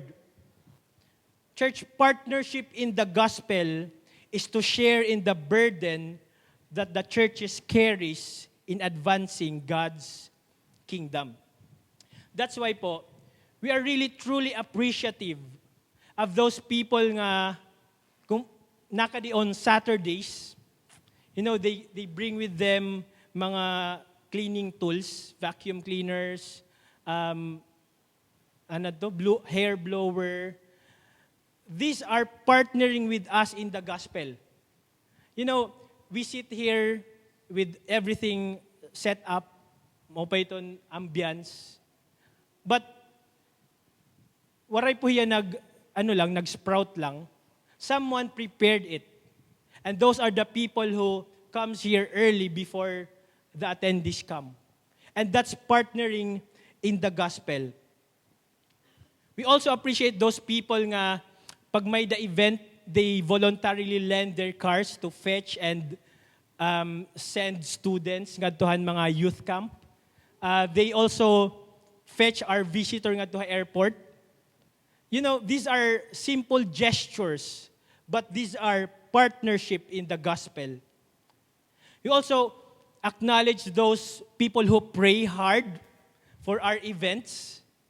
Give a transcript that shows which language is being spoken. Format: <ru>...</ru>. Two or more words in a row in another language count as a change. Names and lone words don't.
<en>Church partnership in the gospel is to share in the burden that the churches carries in advancing God's kingdom. That's why po, we are really truly appreciative of those people</en> <war>nga kung nakadi</war> <en>on Saturdays, they bring with them mga cleaning tools, vacuum cleaners, hair blower. These are partnering with us in the gospel. We sit here with everything set up, mopaiton ambience.</en> <war>But waray po yan nag-sprout lang.</war> <en>Someone prepared it. And those are the people who comes here early before the attendees come. And that's partnering in the gospel. We also appreciate those people</en> <war>nga pag may</war> <en>the event, they voluntarily lend their cars to fetch and send students</en> <war>ngadtohan mga</war> <en>youth camp. They also fetch our visitor ngadto airport. These are simple gestures, but these are partnership in the gospel. We also acknowledge those people who pray hard for our events.</en>